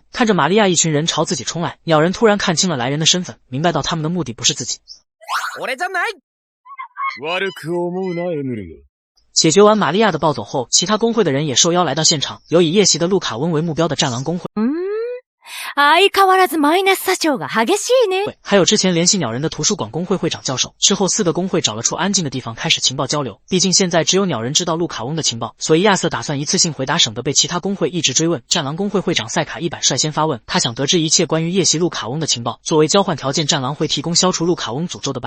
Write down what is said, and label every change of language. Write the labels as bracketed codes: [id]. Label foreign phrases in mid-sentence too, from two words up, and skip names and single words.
[zh] 看着玛利亚一群人朝自己冲来，鸟人突然看清了来人的身份，明白到他们的目的不是自己。解决完玛利亚的暴走后，其他工会的人也受邀来到现场，有以夜袭的路卡温为目标的战狼工会。 [ja] 相変わらずマイナス作用が激しいね。 [zh] 还有之前联系鸟人的图书馆工会会长教授。之后4个工会找了处安静的地方开始情报交流，毕竟现在只有鸟人知道路卡翁的情报，所以亚瑟打算一次性回答，省得被其他工会一直追问。战狼工会会长塞卡100率先发问，他想得知一切关于夜袭路卡翁的情报，作为交换条件，战狼会提供消除路卡翁诅咒的办。